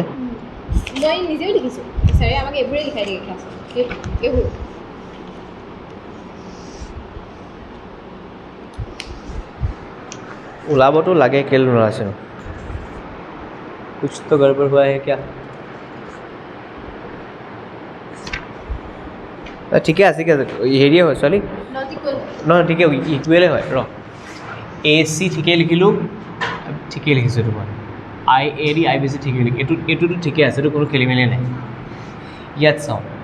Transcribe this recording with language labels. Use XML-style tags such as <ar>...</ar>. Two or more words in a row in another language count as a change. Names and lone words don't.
<as>মই নিজেও লিখিছোঁ ছাৰে আমাক এইবোৰে লিখাই দিয়ে ক্লাছত এইবোৰ ওলাবতো লাগে কেলে নোলাইছে</as> <hi>कुछ तो गड़बड़ हुआ है क्या</hi> <as>ঠিকে আছে হেৰিয়ে হয় ছোৱালী নহয় ঠিকে ইকুৱেলে হয় ৰ AC ঠিকেই লিখিলোঁ ঠিকেই লিখিছোঁ এইটো মই IAD IBC ঠিকেই লিখিলোঁ এইটোতো ঠিকে আছে এইটো কোনো খেলি মেলি নাই ইয়াত চাওঁ</as>